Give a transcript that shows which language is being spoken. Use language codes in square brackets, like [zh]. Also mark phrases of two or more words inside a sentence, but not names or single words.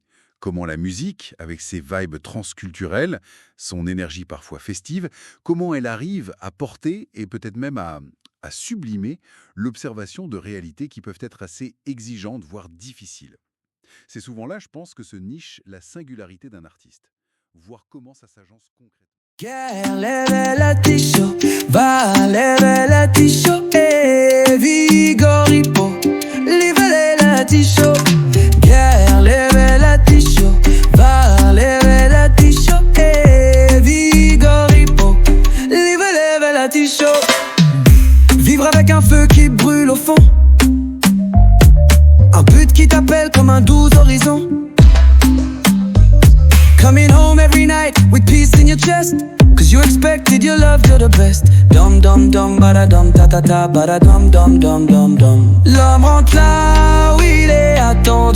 [fr] Comment la musique, avec ses vibes transculturelles, son énergie parfois festive, comment elle arrive à porter et peut-être même à sublimer l'observation de réalités qui peuvent être assez exigeantes, voire difficiles. C'est souvent là, je pense, que se niche la singularité d'un artiste. Voir comment ça s'agence concrètement. Vigoripo, livele la tisho. Leve la tisho, va leve la tisho. Vigoripo, leve la tisho. Vivre avec un feu qui brûle au fond, un but qui t'appelle comme un doux horizon. [en] Coming home every night with peace in your chest, cause you expected your love, you're the best. Dum dum dum, bada dum ta ta ta, bada dum dum dum dum dum. [fr] L'homme rentre là où il est, attend.